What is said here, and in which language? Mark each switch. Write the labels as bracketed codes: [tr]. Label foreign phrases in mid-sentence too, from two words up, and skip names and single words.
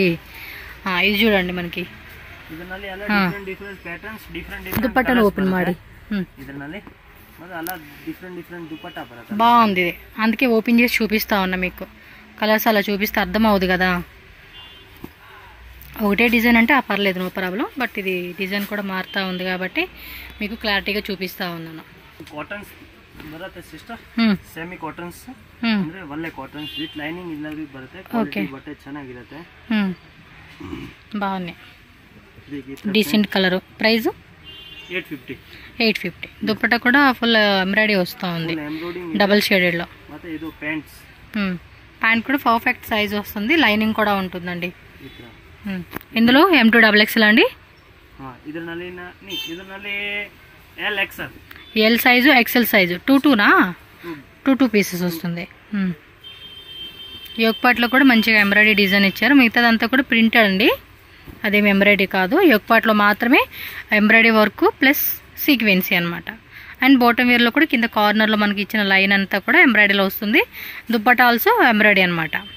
[te] ఇది చూడండి, మనకి దుప్పట్టను ఓపెన్ ಮಾಡಿ బాగుంది. అందుకే ఓపెన్ చేసి చూపిస్తా ఉన్నా మీకు. కలర్స్ అలా చూపిస్తే అర్థం అవుతుంది కదా. ఒకటే డిజైన్ అంటే పర్లేదు, [en] no problem. [te] బట్ ఇది డిజైన్ కూడా మారుతూ ఉంది కాబట్టి మీకు క్లారిటీగా చూపిస్తూ ఉన్నాను. [kn] కాటన్ ಬರುತ್ತೆ ಸಿಸ್ಟರ್ ಹ್ಞೂ [en] semi cottons [kn] ಹ್ಞೂ ಅಂದ್ರೆ ಒಳ್ಳೆ ಕಾಟನ್ಸ್ [en] with lining [kn] ಇಲ್ಲದೆ ಬರುತ್ತೆ ಕ್ವಾಲಿಟಿ ಬಟ್ಟೆ ಚೆನ್ನಾಗಿರುತ್ತೆ [te] ಹ್ಞೂ బాగున్నాయి [en] decent colour price [te] 850 దుప్పట కూడా [en] full embroidery [te] వస్తూ ఉంది [en] double shaded [kn] ಮತ್ತೆ ಇದು ಪ್ಯಾಂಟ್ಸ್ [te] ప్యాంట్ కూడా [en] perfect size [te] వస్తుంది లైనింగ్ కూడా ఉంటుందండి ఇందులో M2XXL అండి [kn] ಇದರಲ್ಲಿ [en] L XL L size XL size 2 pieces [te] వస్తుంది [en] yoke part [te] కూడా మంచిగా [en] embroidery design [te] ఇచ్చారు మిగతాదంతా కూడా ప్రింటెడ్ అండి అదేం ఎంబ్రాయిడరీ కాదు [en] yoke part [te] మాత్రమే [en] embroidery work plus sequency [te] అనమాట [en] and bottom wear [te] కూడా కింద కార్నర్లో మనకి ఇచ్చిన లైన్ అంతా కూడా ఎంబ్రాయిడరీలో వస్తుంది దుప్పట [en] also embroidery [te] అనమాట